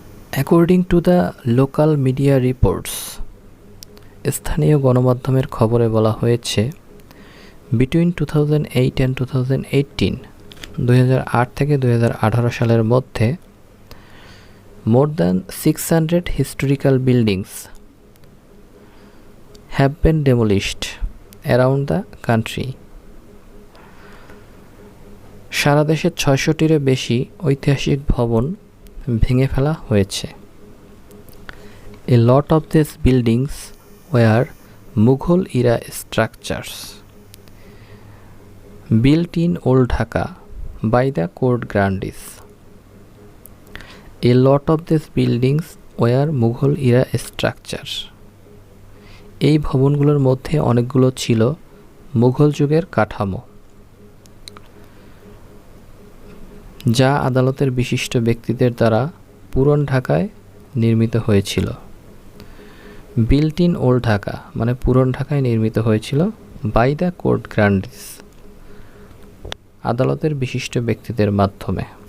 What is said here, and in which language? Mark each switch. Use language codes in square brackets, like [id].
[en] according to the local media reports, [bn] স্থানীয় গণমাধ্যমের খবরে বলা হয়েছে [en] between 2008 and 2018 [bn] 2008 থেকে 2018 সালের মধ্যে [en] More than 600 historical buildings have been demolished around the country. [bn] সারা দেশে 600টিরও বেশি ঐতিহাসিক ভবন ভেঙে ফেলা হয়েছে। [en] A lot of these buildings were Mughal era structures built in Old Dhaka by the court grandees. A lot of these buildings were Mughal era structures. [bn] এই ভবনগুলোর মধ্যে অনেকগুলো ছিল মুঘল যুগের কাঠামো, যা আদালতের বিশিষ্ট ব্যক্তিদের দ্বারা পুরান ঢাকায় নির্মিত হয়েছিল। [en] built in old Dhaka [bn] মানে পুরান ঢাকায় নির্মিত হয়েছিল [en] by the court grandees, [bn] আদালতের বিশিষ্ট ব্যক্তিদের মাধ্যমে।